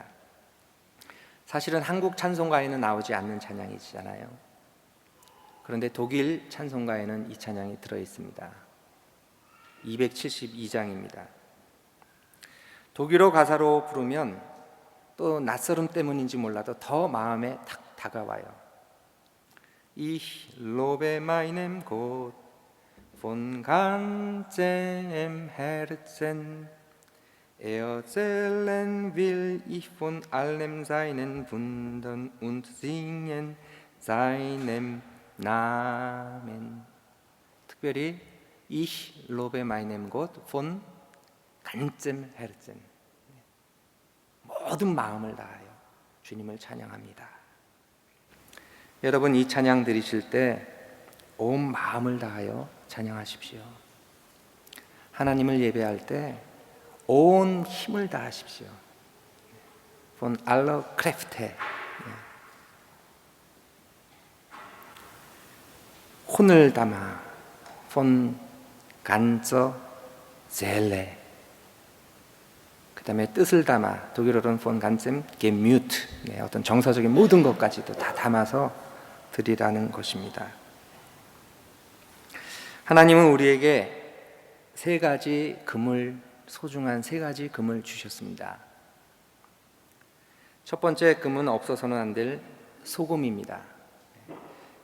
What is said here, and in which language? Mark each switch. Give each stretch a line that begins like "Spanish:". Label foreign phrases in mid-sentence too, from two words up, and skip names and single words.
Korean: 사실은 한국 찬송가에는 나오지 않는 찬양이잖아요. 그런데 독일 찬송가에는 이 찬양이 들어있습니다. 272장입니다. 독일어 가사로 부르면 또 낯설음 때문인지 몰라도 더 마음에 탁 다가와요.
German: Ich lobe meinem Gott von ganzem Herzen, erzählen will ich von allem seinen Wundern und singen seinem Namen. 특별히 Ich lobe meinem Gott von ganzem Herzen,
Korean: 모든 마음을 다하여 주님을 찬양합니다. 여러분, 이 찬양 들으실 때 온 마음을 다하여 찬양하십시오. 하나님을 예배할 때 온 힘을 다하십시오.
German: Von aller Kräfte.
Korean: 혼을 담아
German: von ganzer Seele.
Korean: 그 다음에 뜻을 담아 독일어로는
German: von ganzem Gemüt.
Korean: 어떤 정서적인 모든 것까지도 다 담아서 드리라는 것입니다. 하나님은 우리에게 세 가지 금을, 소중한 세 가지 금을 주셨습니다. 첫 번째 금은 없어서는 안 될 소금입니다.